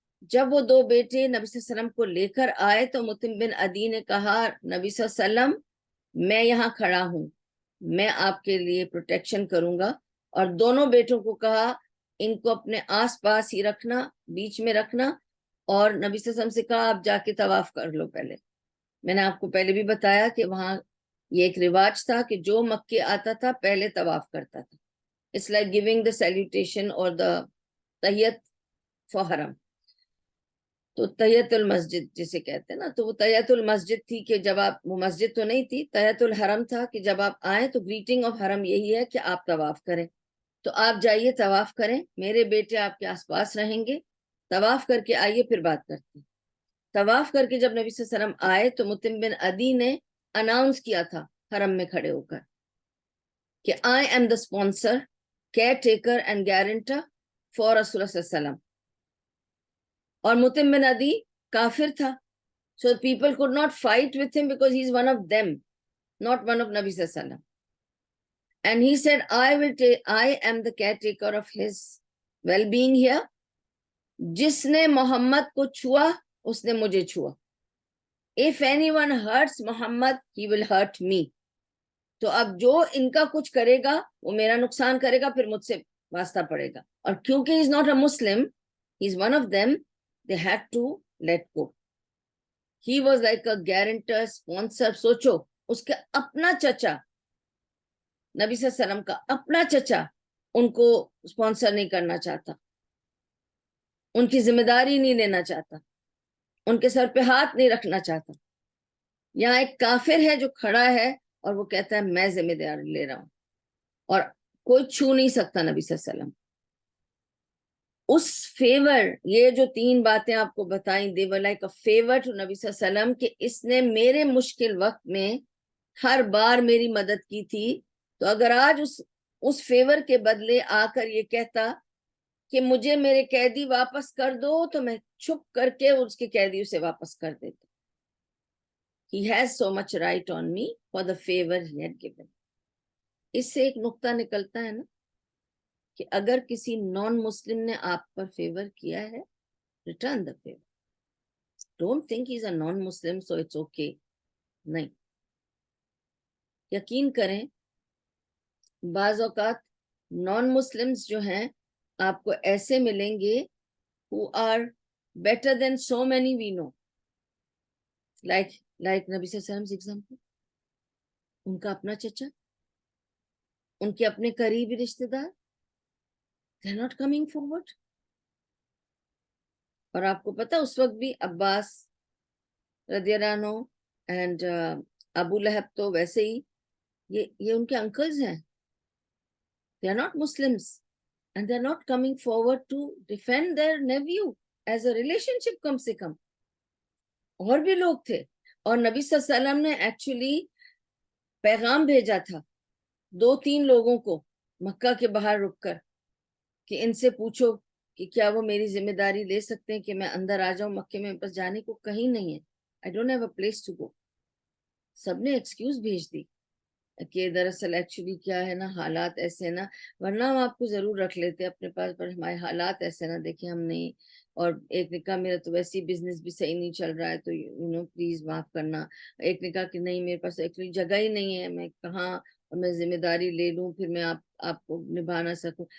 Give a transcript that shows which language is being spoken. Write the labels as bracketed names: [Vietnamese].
[Urdu] جب وہ 2 بیٹے نبی صلی اللہ علیہ وسلم کو لے کر آئے تو مطعم بن عدی نے کہا, نبی صلی اللہ علیہ وسلم میں یہاں کھڑا ہوں, میں آپ کے لیے پروٹیکشن کروں گا. اور دونوں بیٹوں کو کہا ان کو اپنے آس پاس ہی رکھنا, بیچ میں رکھنا, اور نبی صلی اللہ علیہ وسلم سے کہا آپ جا کے طواف کر لو. پہلے میں نے آپ کو پہلے بھی بتایا کہ وہاں یہ ایک رواج تھا کہ جو مکے آتا تھا پہلے طواف کرتا تھا. [English] It's like giving the salutation or the تحیت for حرم. [Urdu] تو تحیت المسجد جسے کہتے ہیں نا, تو وہ تحیت المسجد تھی کہ جب آپ, وہ مسجد تو نہیں تھی, تحیت الحرم تھا کہ جب آپ آئیں تو گریٹنگ آف حرم یہی ہے کہ آپ طواف کریں. تو آپ جائیے طواف کریں, میرے بیٹے آپ کے آس پاس رہیں گے, طواف کر کے آئیے پھر بات کرتے ہیں. طواف کر کے جب نبی صلی اللہ علیہ وسلم آئے تو مطعم بن عدی نے اناؤنس کیا تھا حرم میں کھڑے ہو کر کہ [English] I am the sponsor, caretaker and guarantor for [Urdu] رسول اللہ صلی اللہ علیہ وسلم. اور مطعم بن عدی کافر تھا, [English] so people could not fight with him because he is one of them, not one of نبی صلی اللہ علیہ وسلم. And he said, I am the caretaker of his well-being here. [Urdu] جس نے محمد کو چھوا اس نے مجھے چھوا. [English] If anyone hurts Muhammad, he will hurt me. [Urdu] تو اب جو ان کا کچھ کرے گا وہ میرا نقصان کرے گا, پھر مجھ سے واسطہ پڑے گا. اور کیونکہ [English] he is not a Muslim, he is one of them, they had to let go. He was like a guarantor, sponsor. [Urdu] سوچو اس کے اپنا چچا, نبی صلی اللہ علیہ وسلم کا اپنا چچا ان کو اسپانسر نہیں کرنا چاہتا, ان کی ذمہ داری نہیں لینا چاہتا, ان کے سر پہ ہاتھ نہیں رکھنا چاہتا. یہاں ایک کافر ہے جو کھڑا ہے اور وہ کہتا ہے میں ذمہ داری لے رہا ہوں, اور کوئی چھو نہیں سکتا نبی صلی اللہ علیہ وسلم. اس فیور, یہ جو 3 باتیں آپ کو بتائیں, [English] they were like a favor to [Urdu] نبی صلی اللہ علیہ وسلم کہ اس نے میرے مشکل وقت میں ہر بار میری مدد کی تھی. تو اگر آج اس فیور کے بدلے آ کر یہ کہتا کہ مجھے میرے قیدی واپس کر دو, تو میں چھپ کر کے اس کے قیدیوں سے واپس کر دیتا. [English] He has so much right on me for the favor he had given. [Urdu] اس سے ایک نقطہ نکلتا ہے نا کہ اگر کسی نان مسلم نے آپ پر فیور کیا ہے, [English] Return the favour. Don't think he's a non-Muslim, so it's okay. [Urdu] نہیں, یقین کریں بعض اوقات نان مسلمز جو ہیں آپ کو ایسے ملیں گے [English] who are better than so many we know. [Urdu] like نبی صلی اللہ علیہ وسلم ایگزامپل, ان کا اپنا چچا, ان کے اپنے قریبی رشتہ دار, [English] they're not coming forward. [Urdu] اور آپ کو پتا اس وقت بھی عباس رضی اللہ عنہ اینڈ ابو لہب تو ویسے ہی یہ ان کے انکلز ہیں. [English] They are not Muslims and they are not coming forward to defend their nephew as a relationship [Urdu] کم سے کم. اور بھی لوگ تھے, اور نبی صلی اللہ علیہ وسلم نے ایکچولی پیغام بھیجا تھا 2-3 لوگوں کو مکہ کے باہر رک کر کہ ان سے پوچھو کہ کیا وہ میری ذمہ داری لے سکتے ہیں کہ میں اندر آ جاؤں مکے میں. بس جانے کو کہیں نہیں ہے, [English] I don't have a place to go. [Urdu] سب نے ایکسکیوز بھیج دی کہ دراصل ایکچولی کیا ہے نا, حالات ایسے نا, ورنہ ہم آپ کو ضرور رکھ لیتے اپنے پاس, پر ہمارے حالات ایسے نا, دیکھیں ہم نہیں, اور ایک نے کہا میرا تو ویسے ہی بزنس بھی صحیح نہیں چل رہا ہے تو پلیز معاف کرنا. ایک نے کہا کہ نہیں میرے پاس ایکچولی جگہ ہی نہیں ہے, میں کہاں میں ذمہ داری لے لوں, پھر میں آپ کو نبھا نہ سکوں.